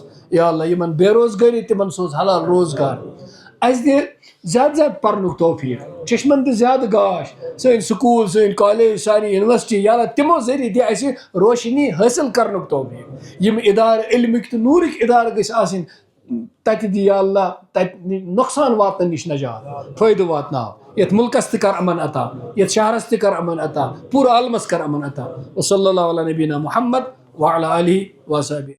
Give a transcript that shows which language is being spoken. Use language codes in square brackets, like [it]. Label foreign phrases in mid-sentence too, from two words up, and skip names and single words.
[ks] یا اللہ یِمن بے روزگٲری تِمن سوز حلال روزگار. اَسہِ دِ زیادٕ زیادٕ پرنُک توفیٖق، چشمن دِ زیادٕ گاش، سٲنۍ سکوٗل سٲنۍ کالیج سانہِ یونیورسٹی، یا اللہ تِمو ذٔریعہٕ دِ اَسہِ روشنی حٲصِل کرنُک توفیٖق. یِم اِدارٕ علمٕکۍ تہٕ نوٗرٕکۍ اِدارٕ گٔژھۍ آسٕنۍ، تتہِ دِ یا اللہ تتہِ نۄقصان واتنہٕ نِش نجات، فٲیدٕ واتناو. یتھ مُلکس تہِ کر امن عطا، یتھ شہرس تہِ کر امن عطا، پوٗرٕ عالمس کر امن عطا. [ar] وصلی اللہ علی نبینا محمد وعلی آلہ وصحبہ.